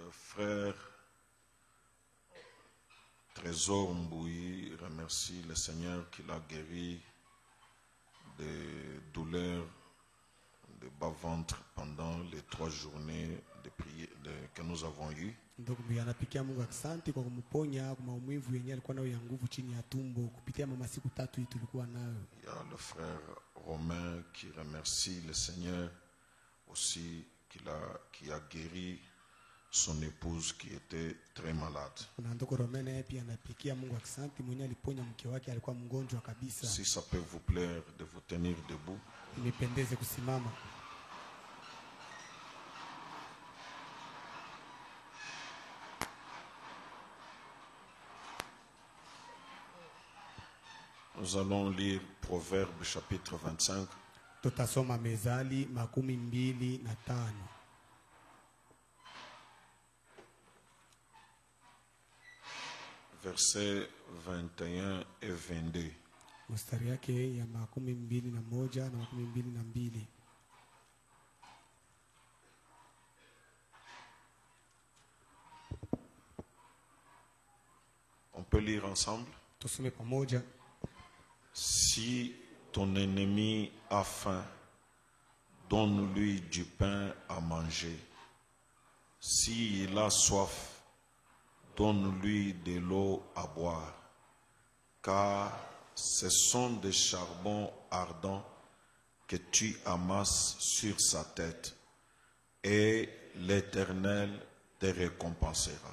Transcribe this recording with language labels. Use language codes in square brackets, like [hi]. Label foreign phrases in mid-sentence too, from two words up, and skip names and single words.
[fr] frère Trésor Mbouyi remercie le Seigneur qui l'a guéri des douleurs de bas-ventre pendant les 3 journées de prière que nous avons eues. [sw] Ndugu anapikia Mungu asante kwa kumponya kwa maumivu yenyewe alikuwa nayo ya nguvu chini ya tumbo kupitia mama siku 3 hii tulikuwa nayo. [fr] Il y a le frère Romain qui remercie le Seigneur aussi qui a guéri son épouse qui était très malade. [sw] Kuna ndugu Romain pia anapikia Mungu asante mwenyewe aliponya mke wake alikuwa mgonjwa kabisa. [fr] Si ça peut vous plaire de vous tenir debout. [sw] Nipendeze kusimama. [fr] Nous allons lire Proverbe chapitre 25. [sw] Tutasoma Mezali 25. [fr] Versets 21 et 22. [sw] Mstari yake ya 21 na 22. [fr] On peut lire ensemble. [sw] Tusome pamoja. [fr] Si ton ennemi a faim, donne-lui du pain à manger. S'il a soif, donne-lui de l'eau à boire. Car ce sont des charbons ardents que tu amasses sur sa tête, et l'Éternel te récompensera.